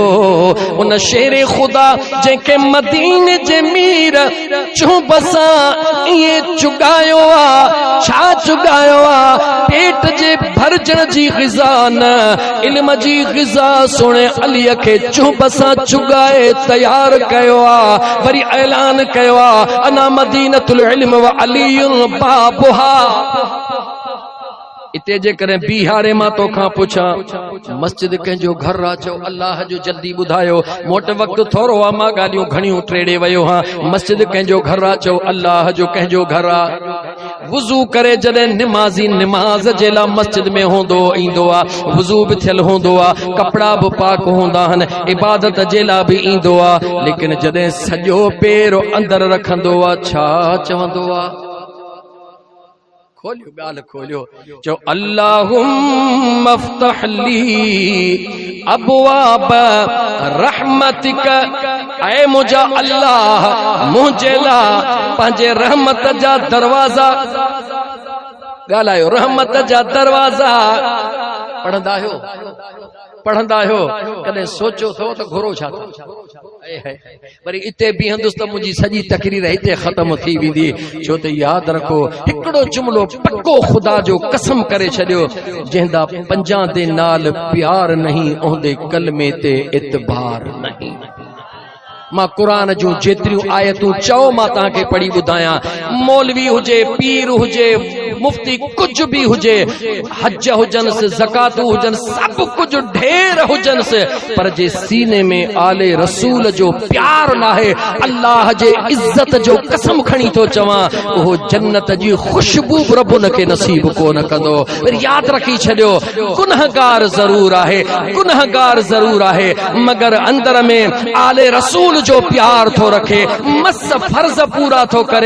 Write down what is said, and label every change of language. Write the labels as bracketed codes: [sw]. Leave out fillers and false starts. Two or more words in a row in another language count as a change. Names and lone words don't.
[sd] उन शेर ख़ुदा जंहिंखे मदीने जे मीर चुभ सां ईअं चुगायो आहे, छा चुगायो आहे? पेट जे भरजण जी ग़िज़ा न, इल्म जी ग़िज़ा सुहिणे अलीअ खे चुभ सां चुगाए तयार कयो आहे। वरी ऐलान कयो आहे, [ar] أنا مدينة العلم وعلي بابها. [sd] इते जे करे बिहारे मां तोखां पुछां, मस्जिद कंहिंजो घर आहे? चओ अल्लाह जो जल्दी ॿुधायो, मोट वक़्तु थोरो आहे, मां ॻाल्हियूं घणियूं ट्रेड़े वियो हां। मस्जिद कंहिंजो घर आहे? चओ अल्लाह जो। कंहिंजो घर आहे? वुज़ू करे जॾहिं निमाज़ी निमाज़ जे लाइ मस्जिद में हूंदो ईंदो आहे, वुज़ू बि थियल हूंदो आहे, कपिड़ा बि पाक हूंदा आहिनि, इबादत जे लाइ बि ईंदो आहे। लेकिन जॾहिं सॼो पेर अंदरि रखंदो आहे, छा चवंदो आहे? खोलियो ॻाल्हि खोलियो, चओ [ar] اللهم افتح لي أبواب رحمتك. [sd] ऐ मुंहिंजा अल्लाह, मुंहिंजे लाइ पंहिंजे रहमत जा दरवाज़ा ॻाल्हायो, रहमत जा दरवाज़ा पढ़ंदा आहियो कॾहिं सोचो थो त घुरो छा थो वरी इते बीहंदुसि त मुंहिंजी सॼी तकरीर हिते ख़त्म थी वेंदी। छो त यादि रखो हिकिड़ो जुमिलो पक्को ख़ुदा जो कसम करे छॾियो, [pa] ਜੰਹਿੰਦਾ ਪੰਜਾਂ ਤੇ ਨਾਲ ਪਿਆਰ ਨਹੀਂ ਓਂਦੇ ਕਲਮੇ ਤੇ ਇਤਬਾਰ ਨਹੀਂ। [sd] मां क़ुरान जूं जेतिरियूं आयतूं चओ मां तव्हांखे पढ़ी ॿुधायां। मौलवी हुजे, पीर हुजे, मुफ्ती कुछ भी हुजे, हज हुजनसि, ज़कात हुजन, सब कुछ ढेर हुजनसि, पर जे सीने में आले रसूल जो प्यार नाहे, अल्लाह जे इज्जत जो कसम खणी थो चवां, उहो जन्नत जी खुशबू रब उनखे नसीब कोन कंदो। वरी यादि रखी छॾियो, गुनहगार ज़रूर आहे, गुनहगार ज़रूर आहे, मगर अंदर में आले रसूल जो प्यार थो रखे, मस फर्ज पूरा थो करे।